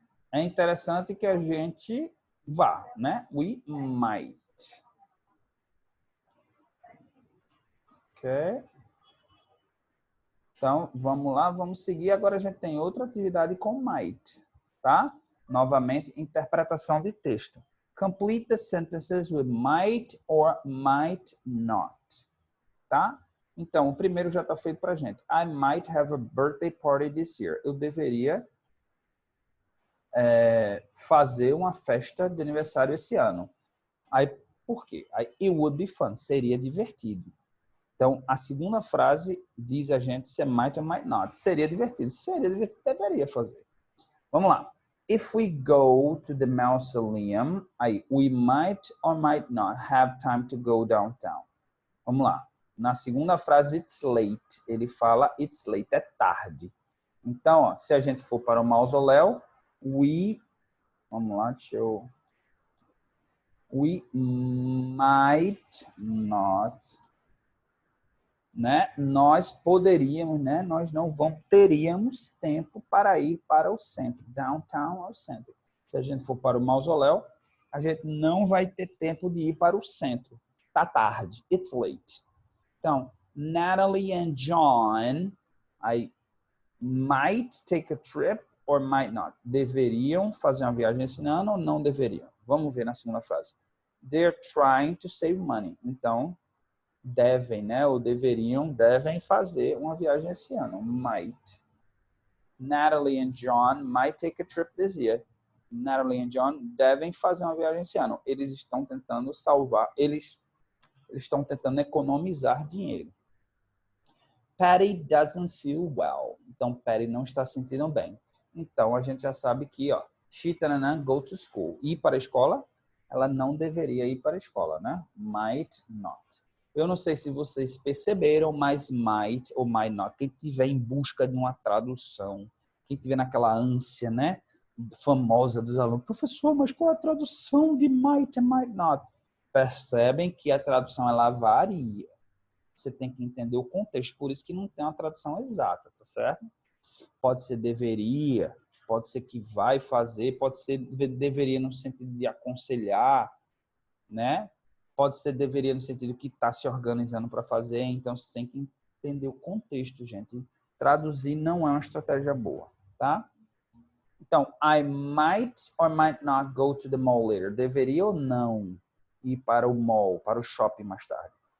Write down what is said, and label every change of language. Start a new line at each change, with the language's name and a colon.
Portuguese: É interessante que a gente vá, né?
English: We might.
Portuguese: Ok. Então, vamos lá, vamos seguir. Agora a gente tem outra atividade com might, tá? Novamente, interpretação de texto.
English: Complete the sentences with might or might not, tá?
Portuguese: Então, o primeiro já está feito para a gente.
English: I might have a birthday party this year.
Portuguese: Eu deveria fazer uma festa de aniversário esse ano. Aí, por quê?
English: It would be fun.
Portuguese: Seria divertido. Então, a segunda frase diz a gente se é might or might not. Seria divertido. Seria divertido, deveria fazer. Vamos lá.
English: If we go to the mausoleum, we might or might not have time to go downtown.
Portuguese: Vamos lá. Na segunda frase,
English: it's late.
Portuguese: Ele fala
English: it's late,
Portuguese: é tarde. Então, ó, se a gente for para o mausoléu, vamos lá,
English: we might not,
Portuguese: né? Nós poderíamos, né? Nós não teríamos tempo para ir para o centro. Downtown ao centro. Se a gente for para o mausoléu, a gente não vai ter tempo de ir para o centro. Tá tarde.
English: It's late. Então, Natalie and John, I might take a trip or might not.
Portuguese: Deveriam fazer uma viagem esse ano ou não deveriam? Vamos ver na segunda frase.
English: They're trying to save money.
Portuguese: Então, devem, né? Ou devem fazer uma viagem esse ano.
English: Might. Natalie and John might take a trip this year.
Portuguese: Natalie and John devem fazer uma viagem esse ano. Eles estão tentando salvar, eles estão tentando economizar dinheiro.
English: Patty doesn't feel well.
Portuguese: Então, Patty não está se sentindo bem. Então, a gente já sabe que, ó,
English: she tanana, go to school.
Portuguese: Ir para a escola, ela não deveria ir para a escola, né? Might not. Eu não sei se vocês perceberam, mas might ou might not. Quem estiver em busca de uma tradução, quem estiver naquela ânsia, né, famosa dos alunos, professor, mas qual a tradução de might e might not? Percebem que a tradução ela varia. Você tem que entender o contexto, por isso que não tem uma tradução exata, tá certo? Pode ser deveria, pode ser que vai fazer, pode ser deveria no sentido de aconselhar, né? Pode ser deveria no sentido que está se organizando para fazer, então você tem que entender o contexto, gente. Traduzir não é uma estratégia boa, tá?
English: Então, I might or might not go to the mall later.
Portuguese: Deveria ou não ir para o mall, para o shopping mais tarde.